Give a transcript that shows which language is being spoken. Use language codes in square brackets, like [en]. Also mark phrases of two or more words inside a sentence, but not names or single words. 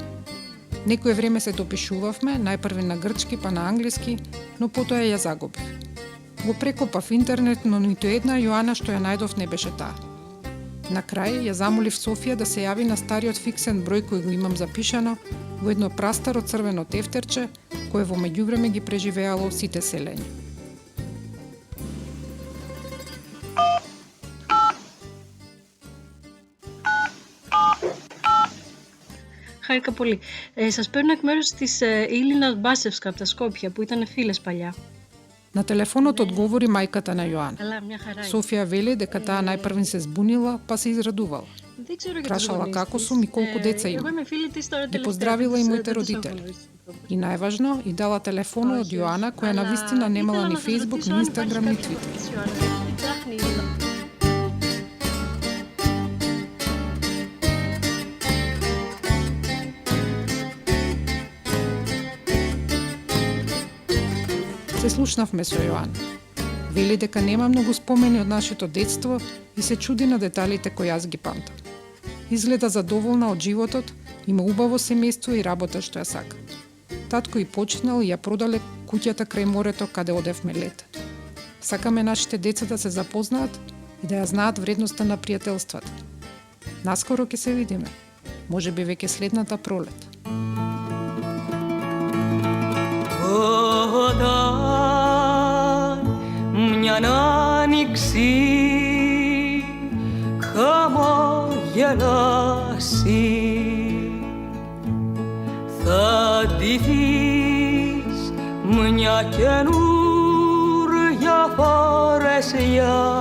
[mk] Некое време се допишувавме, најпрви на грчки па на англиски, но потоа ја загубив. Го прекопав интернет, но ниту една Јоана што ја најдов не беше таа. На крај ја замолив Софија да се јави на стариот фиксен број кој го имам запишано во едно прастаро црвено тефтерче, кое во меѓувреме ги преживеало сите селења. [el] Χάρηκα πολύ. Σας παίρνω εκ μέρους της Ήλινα Μπάσευσκα από τα Σκόπια, που ήταν φίλες παλιά. [mk] На телефонот одговори мајката на Јоана. [el] Καλά, μια χαρά. [mk] Софија вели дека таа најпрвен се збунила, па се израдувала. [el] Δεν ξέρω για [mk] Прашала [el] τους [mk] како [el] γονείς [mk] сум и [el] της. [mk] колку деца има. [el] Εγώ είμαι φίλη της τώρα [mk] Ги [el] τελευταία. [mk] поздравила и моите [el] Δεν τους έχω [mk] родители. [el] γνωρίσει. [mk] И најважно, и дала телефонот од Јоана, која навистина немала ни Facebook, ни Instagram, ни Twitter. [el] Τι ψάχνει η Ήλινα? [mk] Се слушнавме со Јоана. Вели дека нема многу спомени од нашето детство и се чуди на деталите кои јас ги памтам. Изгледа задоволна од животот, има убаво семејство и работа што ја сака. Татко и починал и ја продале куќата крај морето каде одевме лет. Сакаме нашите деца да се запознаат и да ја знаат вредноста на пријателствата. Наскоро ќе се видиме. Може би веќе следната пролет. [el] Όταν μιαν άνοιξη χαμογελάσει θα ντυθείς μια καινούρια φορεσιά